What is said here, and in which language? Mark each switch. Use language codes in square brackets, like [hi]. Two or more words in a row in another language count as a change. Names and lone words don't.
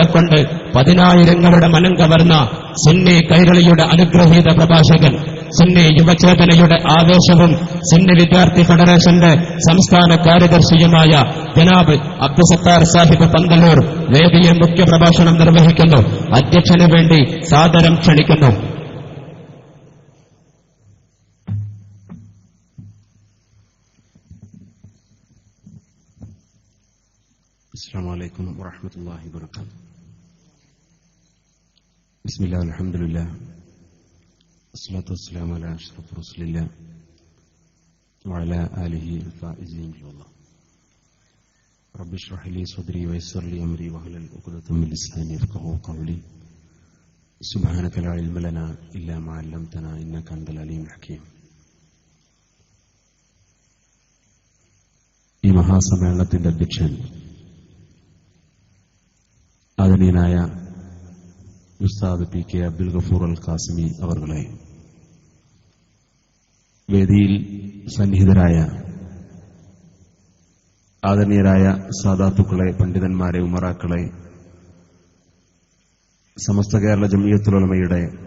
[ml] കൊണ്ട് 10,000ങ്ങളുടെ മനം കവർന്ന സുന്നി കൈരളിയുടെ അനുഗ്രഹീത പ്രഭാഷകൻ, സുന്നി യുവചേതനയുടെ ആവേശവും സുന്നി വിദ്യാർത്ഥി ഫെഡറേഷന്റെ സംസ്ഥാന കാര്യദർശിയുമായ ജനാബ് അബ്ദുസത്താർ സാഹിബ് പന്തല്ലൂർ വേദിയിൽ മുഖ്യപ്രഭാഷണം നിർവഹിക്കുന്നു. അധ്യക്ഷന് വേണ്ടി സാദരം ക്ഷണിക്കുന്നു. [ar] السلام عليكم ورحمة الله وبركاته. بسم الله والحمد لله والصلاة والسلام على أشرف رسول الله وعلى آله الفائزين بالله. رب اشرح لي صدري ويسر لي أمري واحلل عقدة من لساني يفقهوا قولي. سبحانك لا علم لنا إلا ما علمتنا إنك أنت العليم الحكيم. [ml] ഈ മഹാസമ്മേളനത്തിന്റെ അധ്യക്ഷൻ ആദരണീയനായ ഉസ്താദ് പി കെ അബ്ദുൽ ഗഫൂർ അൽ ഖാസിമി അവർകളെ, വേദിയിൽ സന്നിഹിതരായ ആദരണീയരായ സാദാത്തുക്കളെ, പണ്ഡിതന്മാരെ, ഉമറാക്കളെ, സമസ്ത കേരള ജംഇയ്യത്തുൽ ഉലമയുടെ